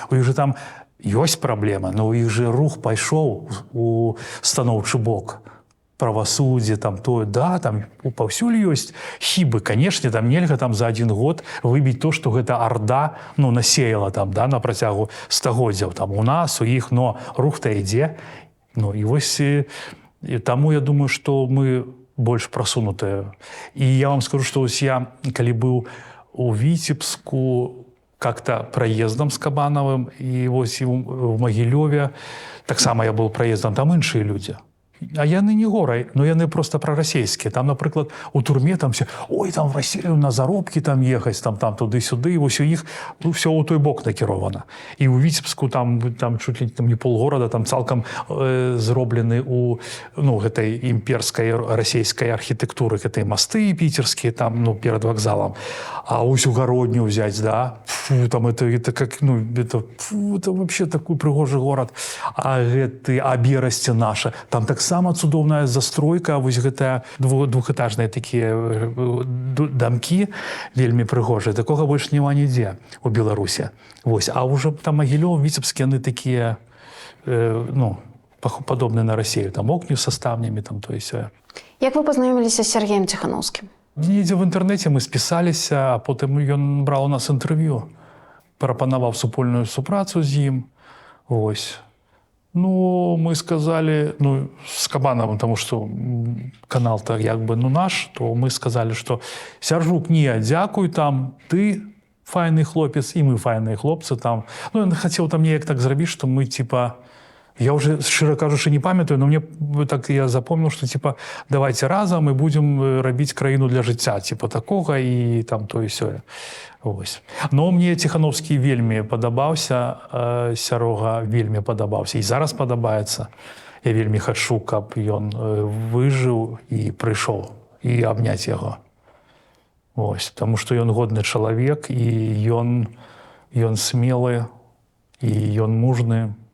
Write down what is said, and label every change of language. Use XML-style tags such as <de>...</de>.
<be>У іх же там ёсць праблема, но у іх же рух пайшоў у станоўчы бок. Правасуддзе, там тое, да, там паўсюль ёсць хібы. Канешне, там нельга там за 1 год выбіць то, што гэта арда, ну, насеяла там, да, на працягу стагоддзяў. Там у нас, у іх, но рух-то ідзе. Ну, і вось, і таму я думаю, што мы больш прасунутыя. І я вам скажу, што вось я, калі быў у Віцебску, как-то праездам з Кабанавым, і вось і ў Магілёве, таксама я быў праездам, там іншыя людзі. А яны не горай, но яны просто прарасійскія. Там, напрыклад, у турме там все, ой, там в Россию на заробкі там ехаць, там туды-сюды, і вось у іх, ну, все ў той бок накірована. І ў Віцебску там чуть ли там не полгорада, там цалкам зроблены у, ну, гэтай імперскай расійскай архітэктуры, гэтай масты піцерскія, там, ну, перад вакзалам.</be> <ru>А ось Угародню взять, да, фу, там это как, ну, это вообще такой прыгожы горад.</ru> <be>А гэты, а Берасці наша, там так сама цудоўная застройка, вось гэтыя двухэтажныя такія дамкі, вельмі прыгожыя. Такога больш няма нідзе у Беларусі. Вось. А ўжо там Магілёў, Віцебскі, яны такія, ну, падобныя на Расію. Там окні са ставнямі, там то і сё. Як вы пазнаёміліся з Сергеем Ціханаўскім? Недзе в інтэрнэце мы спісаліся, а потым ён браў у нас інтэрв'ю, прапанаваў супольную супрацу з ім. Вось.</be> <ru>Ну, мы сказали, ну, с Кабановым, потому что канал-то як бы, ну, наш, то мы сказали, что Сяржук, не, дзякуй, там, ты файный хлопец, и мы файные хлопцы, там. Ну, я хотел там неяк так зрабіць, что мы, типа, я уже, шчыра кажучы, не памятаю, но мне так я запомнил, что, типа, давайте разом и будем рабіць краіну для жыцця, типа, такога, и там то и сё.</ru> <be>Ось. Но мне Ціханаўскі вельмі падабаўся, Сярога вельмі падабаўся, і зараз падабаецца. Я вельмі хачу, каб ён выжыў і прыйшоў, і абняць яго. Ось. Таму што ён годны чалавек, і ён смелы, і ён мужны.</be>